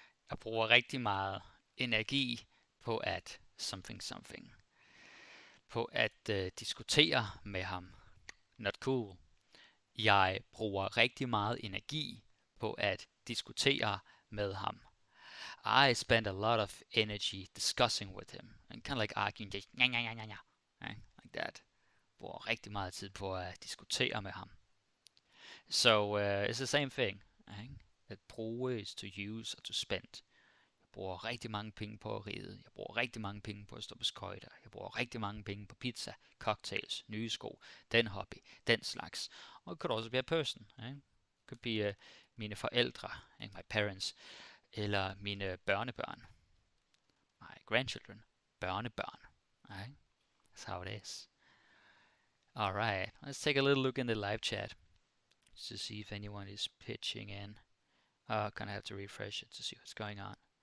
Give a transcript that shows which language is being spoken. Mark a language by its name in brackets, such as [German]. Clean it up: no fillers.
[Danish] Jeg bruger rigtig meget energi på at something. På at diskutere med ham. [English] Not cool. [Danish] Jeg bruger rigtig meget energi på at diskutere med ham. [English] I spent a lot of energy discussing with him, and kind of like arguing, just like that. [Danish] Bruger rigtig meget tid på at diskutere med ham. [English] So it's the same thing. [Danish] Ikke? At bruge [English] is to use [Danish] og [English] to spend. [Danish] Jeg bruger rigtig mange penge på at ride. Jeg bruger rigtig mange penge på at stå på skøjter. Jeg bruger rigtig mange penge på pizza, cocktails, nye sko, den hobby, den slags. Og det [English] could also be a person. [Danish] Ikke? [English] It could be [Danish] mine forældre, ikke? [English] My parents, [Danish] eller mine børnebørn, [English] my grandchildren, børnebørn. Right? That's how it is. Alright, let's take a little look in the live chat to see if anyone is pitching in. Gonna have to refresh it to see what's going on.